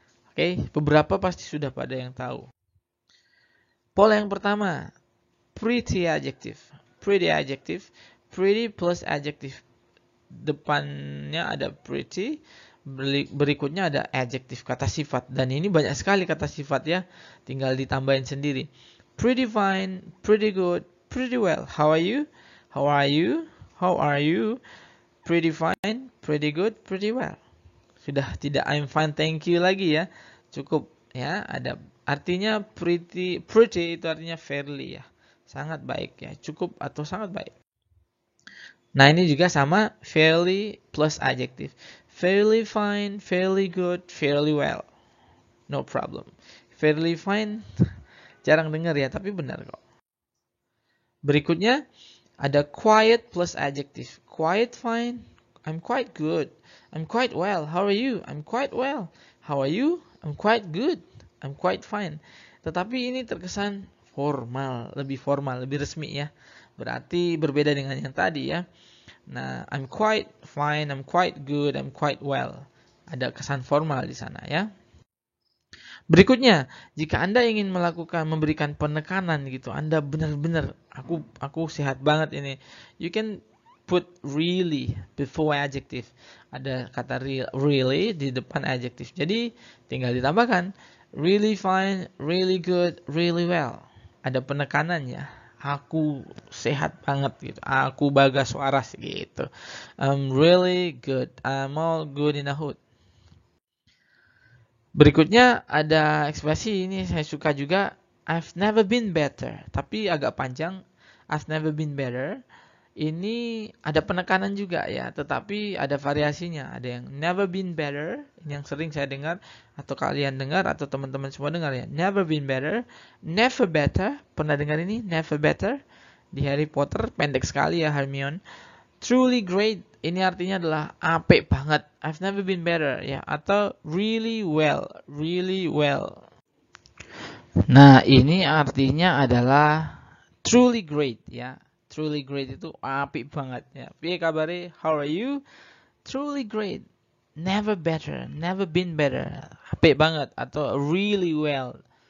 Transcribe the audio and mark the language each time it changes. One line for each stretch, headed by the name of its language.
Indonesian: Oke, beberapa pasti sudah pada yang tahu. Pola yang pertama, pretty adjective. Pretty adjective, pretty plus adjective. Depannya ada pretty, berikutnya ada adjective, kata sifat. Dan ini banyak sekali kata sifat ya, tinggal ditambahin sendiri.
English: Pretty fine, pretty good, pretty well. How are you? How are you? How are you? Pretty fine, pretty good, pretty well.
Indonesian: Sudah tidak
English: I'm fine, thank you
Indonesian: lagi ya. Cukup ya, ada artinya pretty itu artinya fairly ya. Sangat baik ya, cukup atau sangat baik. Nah, ini juga sama, fairly plus adjective.
English: Fairly fine, fairly good, fairly well. No problem. Fairly fine,
Indonesian: jarang dengar ya, tapi benar kok. Berikutnya, ada
English: quiet plus adjective. Quiet fine, I'm quite good. I'm quite well. How are you? I'm quite well. How are you? I'm quite good. I'm quite fine.
Indonesian: Tetapi ini terkesan formal, lebih resmi ya. Berarti berbeda dengan yang tadi ya.
English: Nah, I'm quite fine, I'm quite good, I'm quite well.
Indonesian: Ada kesan formal di sana ya. Berikutnya, jika Anda ingin memberikan penekanan gitu, Anda benar-benar aku sehat banget ini.
English: You can put really before adjective.
Indonesian: Ada kata really di depan adjective. Jadi tinggal ditambahkan
English: really fine, really good, really well.
Indonesian: Ada penekanannya. Aku sehat banget gitu. Aku Bagas Waras gitu.
English: I'm really good. I'm all good in the hood.
Indonesian: Berikutnya ada ekspresi ini saya suka juga.
English: I've never been better.
Indonesian: Tapi agak panjang.
English: I've never been better.
Indonesian: Ini ada penekanan juga ya, tetapi ada variasinya. Ada yang never been better, yang sering saya dengar, atau kalian dengar, atau teman-teman semua dengar ya.
English: Never been better, never better.
Indonesian: Pernah dengar ini?
English: Never better.
Indonesian: Di Harry Potter, pendek sekali ya Hermione. Truly great, ini artinya adalah
Javanese: apik banget.
English: I've never been better ya, atau really well, really well.
Indonesian: Nah, ini artinya adalah truly great ya.
English: Truly great itu apik banget ya.
Javanese: Piye kabare?
English: How are you? Truly great. Never better. Never been better.
Javanese: Apik banget
English: atau really well.